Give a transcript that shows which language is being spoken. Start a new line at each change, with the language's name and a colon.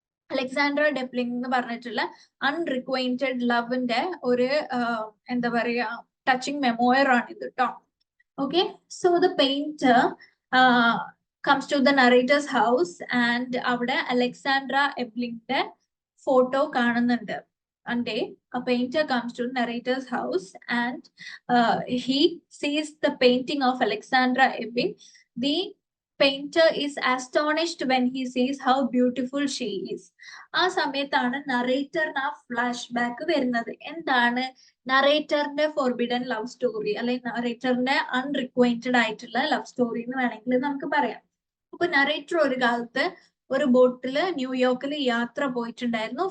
Malayalam: Alexander ഡെപ്ലിംഗ് എന്ന് പറഞ്ഞിട്ടുള്ള അൺറിക്വൈന്റഡ് ലവിന്റെ ഒരു എന്താ പറയാ ടച്ചിങ് മെമ്മോയർ ആണ് ഇത് കേട്ടോ.
English: okay, so the painter comes to the narrator's house and
Malayalam: അവിടെ അലക്സാൻഡ്ര എബ്ലിങ്ങിന്റെ ഫോട്ടോ കാണുന്നുണ്ട്.
English: One day, a painter comes to narrator's house and he sees the painting of Alexandra Ebbing. The painter is astonished when he sees how beautiful she is.
Malayalam: ആ സമയത്താണ് നറേറ്ററിന് ആ flash back വരുന്നത്. എന്താണ് നറേറ്ററിന്റെ forbidden love story, അല്ലെങ്കിൽ നറേറ്ററിന്റെ അൺറിക്വൈന്റഡ് ആയിട്ടുള്ള love story എന്ന് വേണമെങ്കിൽ നമുക്ക് പറയാം. അപ്പൊ നറേറ്റർ ഒരു കാലത്ത് ഒരു ബോട്ടില് ന്യൂയോർക്കിൽ യാത്ര പോയിട്ടുണ്ടായിരുന്നു.